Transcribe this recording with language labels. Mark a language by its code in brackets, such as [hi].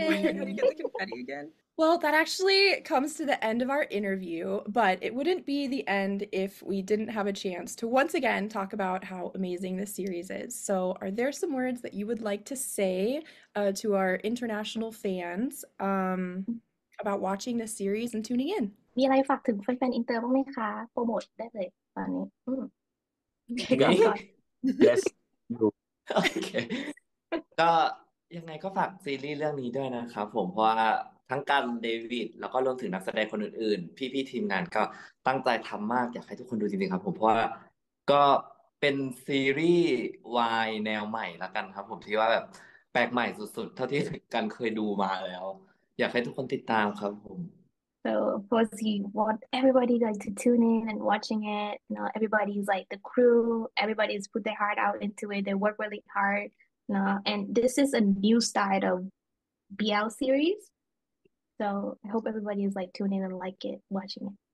[en] How do you get the confetti again? Well, that actually comes to the end of our interview, but it wouldn't be the end if we didn't have a chance to once again talk about how amazing this series is. So, are there some words that you would like to say to our international fans about watching this series and tuning in? [th] มีอะไรฝากถึงแฟนๆอินเตอร์บ้างไหมคะ โปรโมทได้เลยตอนนี้ นี่ ก่อน yes อยู่ โอเค ก็ยังไงก็ฝากซีรีส์เรื่องนี้ด้วยนะครับผมเพราะว่าทั้งกันเดวิดแล้วก็รวมถึงนักแสดงคนอื่นๆ พี่ๆทีมงานก็ตั้งใจทำมากอยากให้ทุกคนดูจริงๆครับผมเพราะว่าก็เป็นซีรีส์วายแนวใหม่ละกันครับผมที่ว่าแบบแปลกใหม่สุดๆ เท่าที่กันเคยดูมาแล้ว อยากให้ทุกคนติดตามครับผม [en] So of course you want everybody like to tune in and watching it. Everybody's like the crew, everybody's put their heart out into it. They work really hard. And this is a new style of BL series. So I hope everybody is like tuning in and like it, watching it.